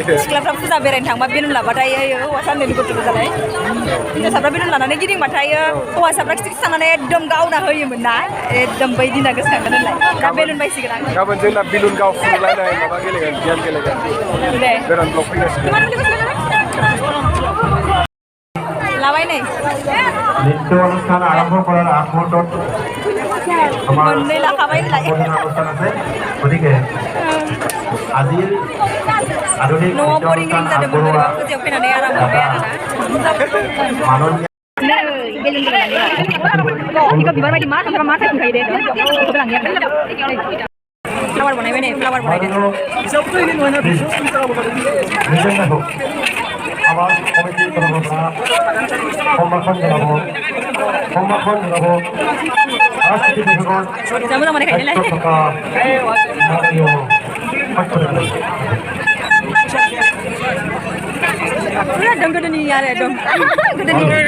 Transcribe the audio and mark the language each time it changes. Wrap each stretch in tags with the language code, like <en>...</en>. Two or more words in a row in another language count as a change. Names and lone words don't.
<brx>सिख्लाफ्रा फुजा बेरायनो थांबा बेलुन लाबाथाय हौवासा उन्दैनि गथ'फोर जालाय हिन्जावसाफ्रा बेलुन लानानै गिदिंबाथाय हौवासाफ्रा खिथि थांनानै एकदम गावना होयोमोन ना एकदम बै दिना गोसोखांगोन होनलाय दा बेलुन बायसिगोन आं गाबोन जोंना बिलुन गावफुलायनाय माबा गेलेगोन गेम गेलेगोन दे गोदान ब्लग फैगासिनो लाबाय नै</brx> <as>নৃত্য অনুষ্ঠান আৰম্ভ কৰাৰ আগমুহূৰ্তত আমাৰ অনুষ্ঠান আছে গতিকে আজিৰ আধুনিক নৃত্য অনুষ্ঠান আগবঢ়োৱা</as> <brx>फ्लावार बनायबाय नै फ्लावार बनायदो</brx> <as>আমার কমিটির তরফরা সম্ভাষণ জানাবো সাংস্কৃতিক বিভাগৰ থকা মাননীয়</as> <brx>एकदम गोदोनि आरो एकदम गोदोनि</brx>